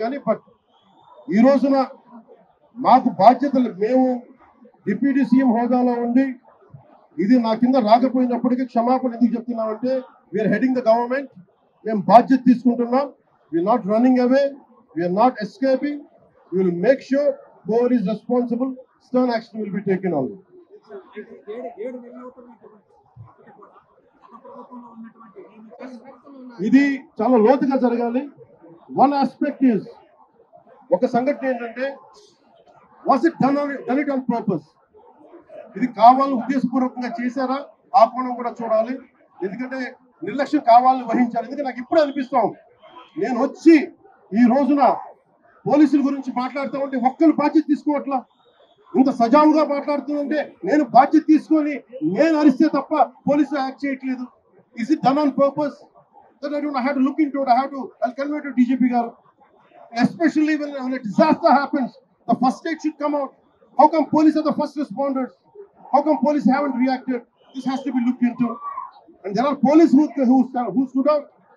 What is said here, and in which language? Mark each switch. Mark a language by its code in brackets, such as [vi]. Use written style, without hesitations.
[te] కానీ బట్ ఈ రోజున మాకు బాధ్యతలు, మేము డిప్యూటీ సీఎం హోదాలో ఉండి ఇది నా కింద రాకపోయినప్పటికీ క్షమాపణ ఎందుకు చెప్తున్నామంటే, [en] We're heading the government. [te] మేము బాధ్యత తీసుకుంటున్నాం. [en] We're not running away, we're not escaping. We will make sure whoever is responsible, stern action will be taken on it. [te] ఇది చాలా లోతుగా జరగాలి. [en] one aspect is, [te] ఒక సంఘటన ఏంటంటే, [en] Was it done it on purpose? [te] ఇది కావాలని ఉద్దేశపూర్వకంగా చేశారా? ఆ కోణం కూడా చూడాలి. ఎందుకంటే నిర్లక్ష్యం కావాలని వహించాలి. ఎందుకంటే నాకు ఇప్పుడే అనిపిస్తాం, నేను వచ్చి ఈ రోజున పోలీసుల గురించి మాట్లాడుతూ ఉంటే ఒక్కరు బాధ్యత తీసుకోవట్లా. ఇంత సజావుగా మాట్లాడుతుందంటే నేను బాధ్యత తీసుకొని నేను అరిస్తే తప్ప పోలీసులు యాక్ట్ చేయట్లేదు. [en] Is it done on purpose? Then I had to look into it. I'll convey to DGP Garu. Especially when a disaster happens, the first aid should come out. How come police are the first responders? How come police haven't reacted? This has to be looked into. And there are police who stood out.